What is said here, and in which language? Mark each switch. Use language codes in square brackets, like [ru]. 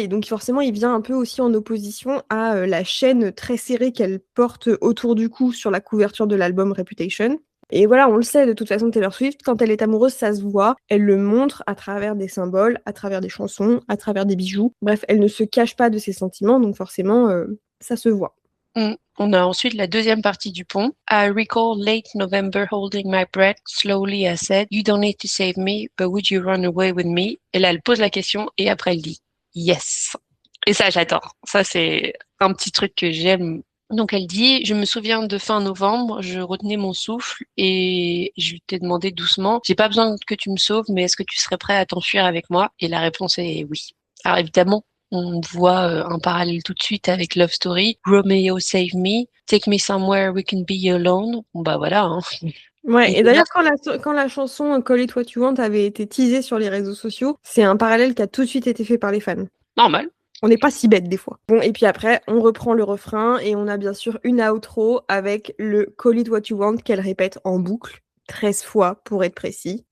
[fr] Et donc forcément, il vient un peu aussi en opposition à la chaîne très serrée qu'elle porte autour du cou sur la couverture de l'album Reputation. Et voilà, on le sait de toute façon, Taylor Swift, quand elle est amoureuse, ça se voit. Elle le montre à travers des symboles, à travers des chansons, à travers des bijoux. Bref, elle ne se cache pas de ses sentiments, donc forcément, ça se voit. On a ensuite la deuxième partie du pont. [en] I recall late November holding my breath. Slowly I said, you don't need to save me, but would you run away with me? [fr] Et là, elle pose la question et après elle dit yes. Et ça, j'adore. Ça, c'est un petit truc que j'aime. Donc elle dit, je me souviens de fin novembre, je retenais mon souffle et je t'ai demandé doucement, j'ai pas besoin que tu me sauves, mais est-ce que tu serais prêt à t'enfuir avec moi? Et la réponse est oui. Alors évidemment, on voit un parallèle tout de suite avec Love Story. [en] Romeo save me, take me somewhere we can be alone. [fr] Bon voilà. Hein. Ouais, et d'ailleurs, quand la chanson Call It What You Want avait été teasée sur les réseaux sociaux, c'est un parallèle qui a tout de suite été fait par les fans. Normal. On n'est pas si bête des fois. Bon, et puis après, on reprend le refrain et on a bien sûr une outro avec le Call It What You Want qu'elle répète en boucle, 13 fois pour être précis.